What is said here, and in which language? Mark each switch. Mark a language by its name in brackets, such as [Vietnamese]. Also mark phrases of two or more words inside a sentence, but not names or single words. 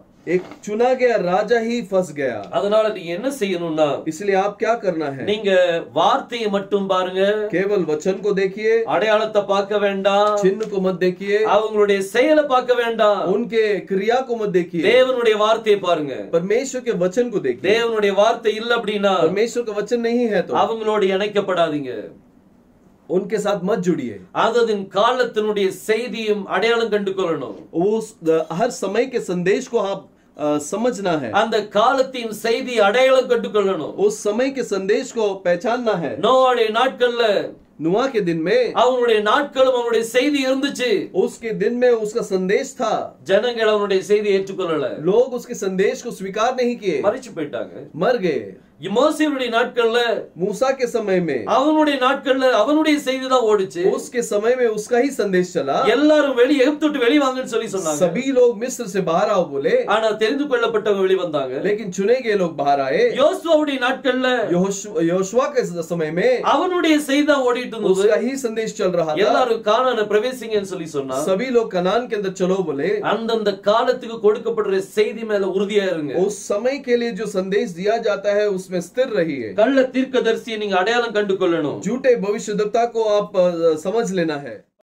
[Hindi] एक चुना गया राजा ही फंस गया। [Tamil] அதனால நீங்க என்ன செய்யணும்னா, [Hindi] इसलिए आप क्या करना है? [Tamil] நீங்க வார்த்தையை மட்டும் பாருங்க, [Hindi] केवल वचन को देखिए, [Tamil] அடையாளத்தை பார்க்க வேண்டாம், [Hindi] चिन्ह को मत देखिए, [Tamil] அவங்களுடைய செயலை பார்க்க வேண்டாம், [Hindi] उनके क्रिया को मत देखिए, [Tamil] தேவனுடைய வார்த்தையை பாருங்க. [Hindi] परमेश्वर के वचन को देखिए। [Tamil] தேவனுடைய வார்த்தை இல்ல அப்படின்னா [Hindi] परमेश्वर का वचन नहीं है तो [Tamil] அவங்களோட இணைக்கப்படாதீங்க. [Hindi] उनके साथ मत जुड़िए। [Tamil] அததின் காலத்தினுடைய செய்தியும் அடையாளம் கண்டு கொள்ளணும். [Hindi] हर समय के संदेश को आप समझना है। [Tamil] அந்த காலத்தின் செய்தி அடையாளம் கண்டு கொள்ளணும். [Hindi] उस समय के संदेश को पहचानना है। [Tamil] நோவாவுடைய நாட்கள்ல [Hindi] नुआ के दिन में [Tamil] அவனுடைய நாட்களும் அவனுடைய செய்தி இருந்துச்சு. [Hindi] उसके दिन में उसका संदेश था। [Tamil] ஜனங்கள் அவனுடைய செய்தியை ஏற்றுக்கொள்ளல. [Hindi] लोग उसके संदेश को स्वीकार नहीं किए, [Tamil] மரிச்சு போயிட்டாங்க, [Hindi] मर गए। [Tamil] மோசேயுடைய நாட்கள்ல [Hindi] मूसा के समय में [Tamil] அவனுடைய நாட்கள்ல அவனுடைய செய்தி தான் ஓடுச்சு. [Hindi] उसके समय में उसका ही संदेश चला। [Tamil] எல்லாரும் வெளிய எகிப்து விட்டு வெளிய வாங்கன்னு சொல்லி சொன்னாங்க. [Hindi] सभी लोग मिस्र से बाहर आओ बोले, [Tamil] ஆனா தெரிந்து கொள்ளப்பட்டவங்க வெளிய வந்தாங்க. [Hindi] लेकिन चुने गए लोग बाहर आए। [Tamil] யோசுவாவுடைய நாட்கள்ல [Hindi] योशुआ के समय में [Tamil] அவனுடைய செய்தி தான் ஓடிட்டு இருந்தது. [Hindi] उसका ही संदेश चल रहा था। [Tamil] எல்லாரும் கானானை பிரவேசிங்கன்னு சொல்லி சொன்னா [Hindi] सभी लोग कनान के अंदर चलो बोले। [Tamil] அந்தந்த காலத்துக்கு கொடுக்கப்படுற செய்தி மேல உறுதியா இருங்க. [Hindi] उस समय के लिए जो संदेश दिया जाता है उसमें स्थिर रहिए। [Tamil] கள்ள தீர்க்கதரிசியை நீங்க அடையாளம் கண்டு கொள்ளணும். [Hindi] झूठे भविष्यद्वक्ता को आप समझ लेना है।